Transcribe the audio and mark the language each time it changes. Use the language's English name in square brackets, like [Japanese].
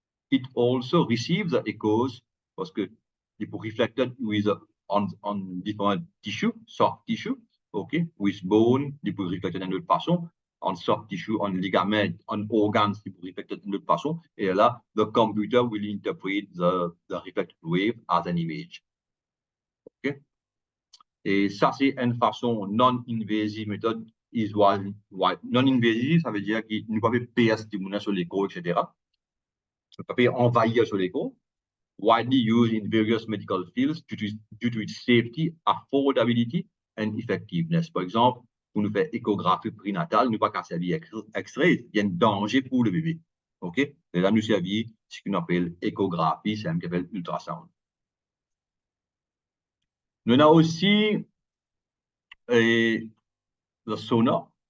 [English] It also receives the echoes parce que it reflected with on different tissue, soft tissue, okay, with bone, it will reflected d'une autre façon, on soft tissue, on ligament, on organs, it will reflected d'une autre façon, et là, the computer will interpret the reflected wave as an image. Okay? [French] Et ça, c'est une façon non-invasive méthode. Non-invasive, ça veut dire qu'il ne peut pas faire stimuler sur l'écho, etc. Ne peut pas envahir sur l'écho. [English] Widely used in various medical fields due to its safety, affordability, and effectiveness. [French] Par exemple, pour nous faire échographie prénatale, nous pas qu'à servir extrait, il y a un danger pour le bébé. OK? Et là, nous servir ce qu'on appelle échographie, c'est un qui appelle ultrasound. Nous avons aussi le sonar.